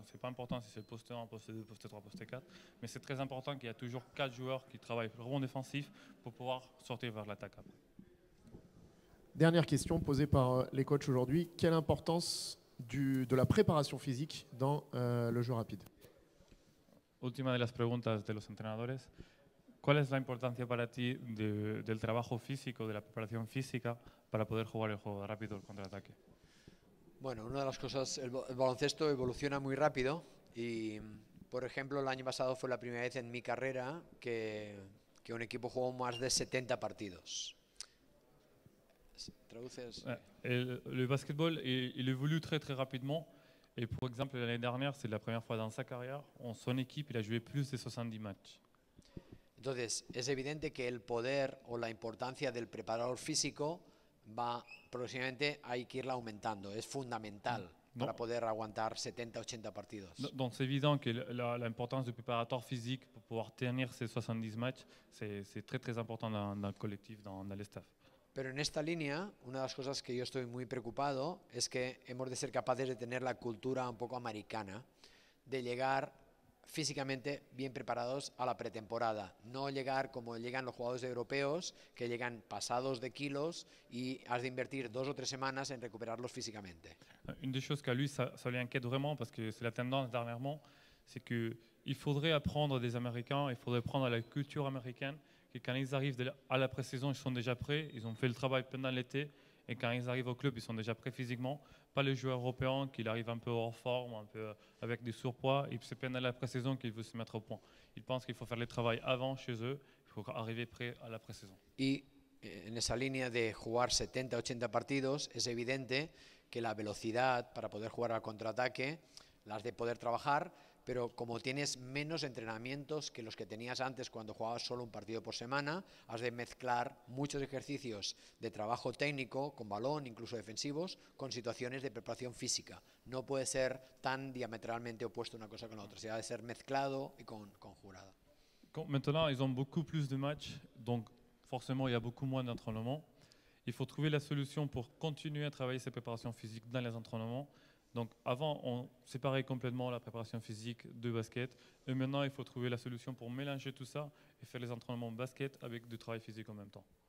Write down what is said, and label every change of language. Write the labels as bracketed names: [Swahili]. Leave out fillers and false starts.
[French] C'est pas important si c'est le poste 1, poste 2, poste 3, poste 4. Mais c'est très important qu'il y a toujours 4 joueurs qui travaillent pour le rebond défensif pour pouvoir sortir vers l'attaque après. Dernière question posée par les coachs aujourd'hui. Quelle importance de la préparation physique dans le jeu rapide? [Spanish] Última de las preguntas de los entrenadores. ¿Cuál es la importancia para ti del trabajo físico, de la preparación física para poder jugar el juego rápido, el contraataque? Bueno, una de las cosas, el baloncesto evoluciona muy rápido y, por ejemplo, el año pasado fue la primera vez en mi carrera que un equipo jugó más de 70 partidos. ¿Traduces? [French] Le basketball, il évolue très très rapidement. Et pour exemple, l'année dernière, c'est la première fois dans sa carrière, son équipe, il a joué plus de 70 matchs. [Spanish] Entonces, es evidente que el poder o la importancia del preparador físico va próximamente, hay que irla aumentando. Es fundamental para poder aguantar 70-80 partidos. [French] Donc c'est évident que l'importance du préparateur physique pour pouvoir tenir ces 70 matchs, c'est très très important dans le collectif, dans le staff. [Spanish] Pero en esta línea, una de las cosas que yo estoy muy preocupado es que hemos de ser capaces de tener la cultura un poco americana, de llegar físicamente bien preparados a la pretemporada, no llegar como llegan los jugadores europeos, que llegan pasados de kilos y has de invertir 2 o 3 semanas en recuperarlos físicamente. [French] Une des choses qu'à lui, ça l'inquiète vraiment parce que c'est la tendance dernièrement, c'est qu'il faudrait apprendre des Américains, il faudrait prendre la culture américaine, que quand ils arrivent à la pré-saison, ils sont déjà prêts, ils ont fait le travail pendant l'été, et quand ils arrivent au club, ils sont déjà prêts physiquement. Pas les joueurs européens qui arrivent un peu hors forme, un peu avec des surpoids, et c'est pendant la pré-saison qu'ils veulent se mettre au point. Ils pensent qu'il faut faire le travail avant chez eux, il faut arriver prêt à la pré-saison. [Spanish] Y en esa línea de jugar 70-80 partidos, es evidente que la velocidad para poder jugar al contraataque la has de poder trabajar, pero como tienes menos entrenamientos que los que tenías antes cuando jugabas solo un partido por semana, has de mezclar muchos ejercicios de trabajo técnico, con balón, incluso defensivos, con situaciones de preparación física. No puede ser tan diametralmente opuesto una cosa con la otra, se ha de ser mezclado y conjurado. [French] Maintenant, ils ont beaucoup plus de matchs, donc forcément, il y a beaucoup moins d'entraînements. Il faut trouver la solution pour continuer à travailler ces préparations physiques dans les entraînements. Donc avant, on séparait complètement la préparation physique de basket. Et maintenant, il faut trouver la solution pour mélanger tout ça et faire les entraînements basket avec du travail physique en même temps.